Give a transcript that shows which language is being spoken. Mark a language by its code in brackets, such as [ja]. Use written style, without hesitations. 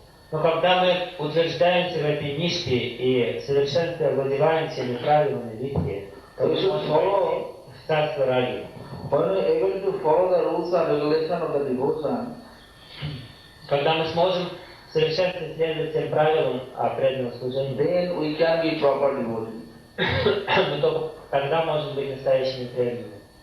[ru] Но когда мы утверждаемся в этой ниште и совершенствуем, овладеваем всеми правилами види, то мы можем войти в царство раги. [en] When we are able to follow the rules and regulation of the devotion, [ru] когда мы сможем совершенствовать следовать всем правилам преданного служения, [en] then we can be proper devotee. [ru] мы только тогда можем быть настоящими преданными.